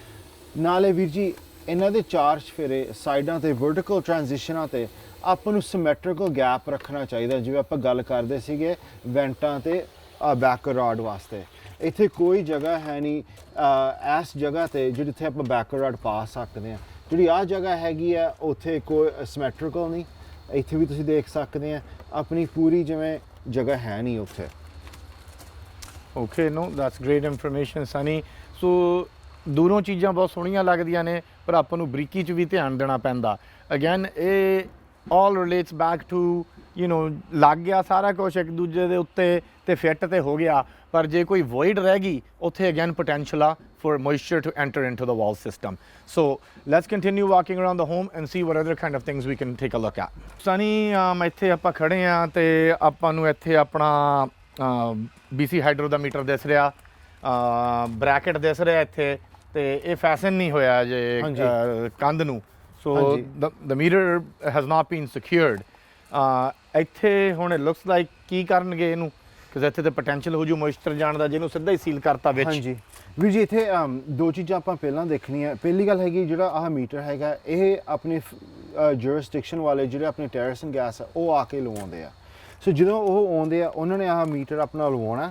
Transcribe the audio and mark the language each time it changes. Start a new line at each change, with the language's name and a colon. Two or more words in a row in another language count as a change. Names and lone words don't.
Punjabi: ਨਾਲੇ ਵੀਰ ਜੀ ਇਹਨਾਂ ਦੇ ਚਾਰ ਚੁਫੇਰੇ ਸਾਈਡਾਂ ਤੇ
English: vertical transitions
Punjabi: ਤੇ ਆਪਾਂ ਨੂੰ
English: symmetrical gap
Punjabi: ਰੱਖਣਾ ਚਾਹੀਦਾ ਜਿਵੇਂ ਆਪਾਂ ਗੱਲ ਕਰਦੇ ਸੀਗੇ ਵੈਂਟਾਂ ਤੇ
English: back rod
Punjabi: ਵਾਸਤੇ ਇੱਥੇ ਕੋਈ ਜਗ੍ਹਾ ਹੈ ਨਹੀਂ ਇਸ ਜਗ੍ਹਾ ਤੇ ਜਿੱਥੇ ਆਪਾਂ
English: back rod
Punjabi: ਪਾ ਸਕਦੇ ਹਾਂ ਜਿਹੜੀ ਆਹ ਜਗ੍ਹਾ ਹੈਗੀ ਆ ਉੱਥੇ ਕੋਈ ਸਿਮੈਟ੍ਰੀਕਲ ਨਹੀਂ ਇੱਥੇ ਵੀ ਤੁਸੀਂ ਦੇਖ ਸਕਦੇ ਆ ਆਪਣੀ ਪੂਰੀ ਜਿਵੇਂ ਜਗ੍ਹਾ ਹੈ ਨਹੀਂ ਉੱਥੇ
English: Okay no that's great information
Punjabi: ਸਨੀ ਸੋ ਦੂਰੋਂ ਚੀਜ਼ਾਂ ਬਹੁਤ ਸੋਹਣੀਆਂ ਲੱਗਦੀਆਂ ਨੇ ਪਰ ਆਪਾਂ ਨੂੰ ਬਰੀਕੀ 'ਚ ਵੀ ਧਿਆਨ ਦੇਣਾ ਪੈਂਦਾ ਅਗੇਨ ਇਹ
English: all relates back to you know
Punjabi: ਲੱਗ ਗਿਆ ਸਾਰਾ ਕੁਝ ਇੱਕ ਦੂਜੇ ਦੇ ਉੱਤੇ ਤੇ ਫਿੱਟ ਤੇ ਹੋ ਗਿਆ ਪਰ ਜੇ ਕੋਈ void ਰਹਿ ਗਈ ਉੱਥੇ
English: again potential
Punjabi: ਆ
English: for moisture to enter into the wall system. So let's continue walking around the home and see what other kind of things we can take a look at.
Punjabi: Sunny ਇੱਥੇ ਆਪਾਂ ਖੜੇ ਆ ਤੇ ਆਪਾਂ ਨੂੰ ਇੱਥੇ ਆਪਣਾ BC ਹਾਈਡਰੋ ਦਾ ਮੀਟਰ ਦਿਸ ਰਿਹਾ ਬ੍ਰੈਕਟ ਦਿਸ ਰਿਹਾ ਇੱਥੇ ਤੇ ਇਹ ਫੈਸਨ ਨਹੀਂ ਹੋਇਆ ਜੇ ਕੰਧ ਨੂੰ
English: so the meter has not been secured
Punjabi: ਇੱਥੇ ਹੁਣ
English: it looks like
Punjabi: ਕੀ ਕਰਨਗੇ ਇਹਨੂੰ ਕਿਉਂਕਿ ਇੱਥੇ ਤੇ ਪੋਟੈਂਸ਼ੀਅਲ ਹੋ ਜੂ ਮੋਇਸਚਰ ਜਾਣ ਦਾ ਜਿਹਨੂੰ ਸਿੱਧਾ ਹੀ ਸੀਲ ਕਰਤਾ ਵਿੱਚ ਹਾਂਜੀ ਵੀਰ ਜੀ ਇੱਥੇ ਦੋ ਚੀਜ਼ਾਂ ਆਪਾਂ ਪਹਿਲਾਂ ਦੇਖਣੀਆਂ ਪਹਿਲੀ ਗੱਲ ਹੈਗੀ ਜਿਹੜਾ ਆਹ ਮੀਟਰ ਹੈਗਾ ਇਹ ਆਪਣੇ ਜੁਰਿਸਡਿਕਸ਼ਨ ਵਾਲੇ ਜਿਹੜੇ ਆਪਣੇ
English: Teras and gas
Punjabi: ਉਹ ਆ ਕੇ ਲਵਾਉਂਦੇ ਆ ਸੋ ਜਦੋਂ ਉਹ ਆਉਂਦੇ ਆ ਉਹਨਾਂ ਨੇ ਆਹ ਮੀਟਰ ਆਪਣਾ ਲਵਾਉਣਾ